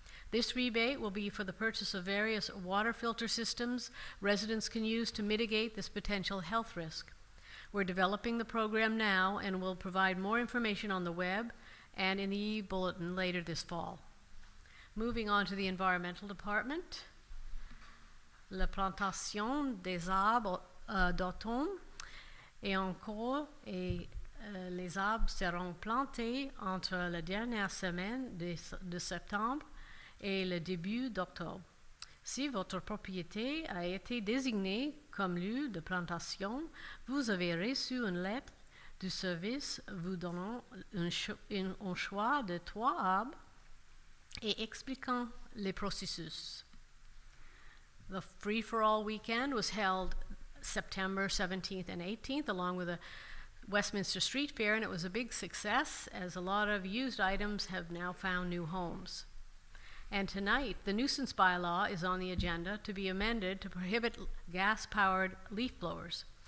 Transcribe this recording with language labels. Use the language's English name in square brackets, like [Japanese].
[English] This rebate will be for the purchase of various water filter systems residents can use to mitigate this potential health risk. We're developing the program now and will provide more information on the web and in the e-bulletin later this fall. Moving on to the environmental department. [French] La plantation des arbres d'automne est en cours et les arbres seront plantés entre la dernière semaine de septembre et le début d'octobre. Si votre propriété a été désignée comme lieu de plantation, vous avez reçu une lettre du service vous donnant un choix de 3 arbres et expliquant les processus. [English] The free-for-all weekend was held September 17th and 18th, along with a Westminster Street Fair, and it was a big success as a lot of used items have now found new homes. And tonight, the nuisance bylaw is on the agenda to be amended to prohibit gas-powered leaf blowers.